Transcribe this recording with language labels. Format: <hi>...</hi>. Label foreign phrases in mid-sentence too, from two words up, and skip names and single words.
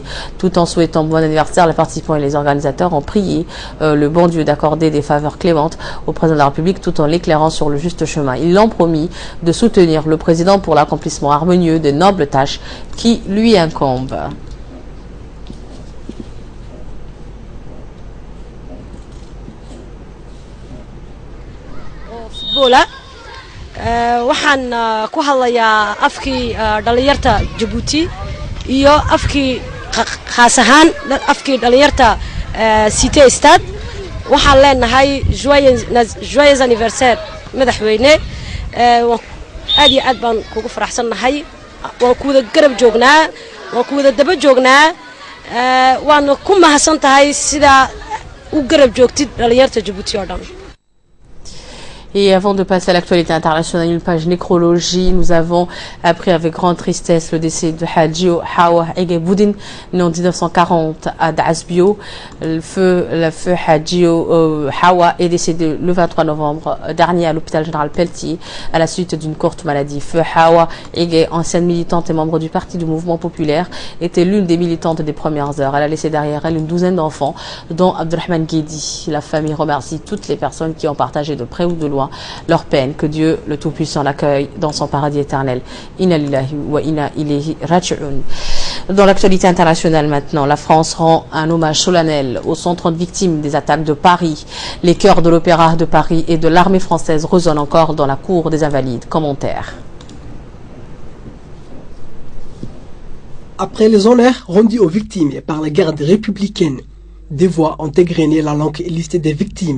<fr>Tout en souhaitant bon anniversaire, les participants et les organisateurs ont prié le bon Dieu d'accorder des faveurs clémentes au président de la République tout en l'éclairant sur le juste chemin. Ils l'ont promis de soutenir le président pour l'accomplissement harmonieux des nobles tâches qui lui incombent. Voilà.</fr> <so>waxaan ku hadlayaa afkii dhalinyarta Djibouti iyo afkii khaas ahaan afkii dhalinyarta Cité Stade waxaan leenahay</so> <fr>joyeux anniversaire</fr> <so>madaxweyne aad iyo aad baan kugu faraxsanahay waan ku wada garab joognaa waan ku wada daba joognaa waan ku mahadsantahay sida u garab joogtid dhalinyarta Djibouti oo dhan.</so> <fr>Et avant de passer à l'actualité internationale, une page nécrologie, nous avons appris avec grande tristesse le décès de Hadjio Hawa Egeboudin, né en 1940 à Daasbio. Le feu Hadjio Hawa est décédé le 23 novembre dernier à l'hôpital général Pelletier à la suite d'une courte maladie. Feu Hawa Ege, ancienne militante et membre du Parti du Mouvement Populaire, était l'une des militantes des premières heures. Elle a laissé derrière elle une douzaine d'enfants, dont Abdurrahman Guedi. La famille remercie toutes les personnes qui ont partagé de près ou de loin leur peine. Que Dieu, le Tout-Puissant, l'accueille dans son paradis éternel.</fr> <ar>إنا لله وإنا إليه راجعون.</ar> <fr>Dans l'actualité internationale maintenant, la France rend un hommage solennel aux 130 victimes des attaques de Paris. Les chœurs de l'Opéra de Paris et de l'armée française résonnent encore dans la cour des Invalides. Commentaire. Après les honneurs rendus aux victimes par la garde républicaine, des voix ont égrené la longue liste des victimes.</fr>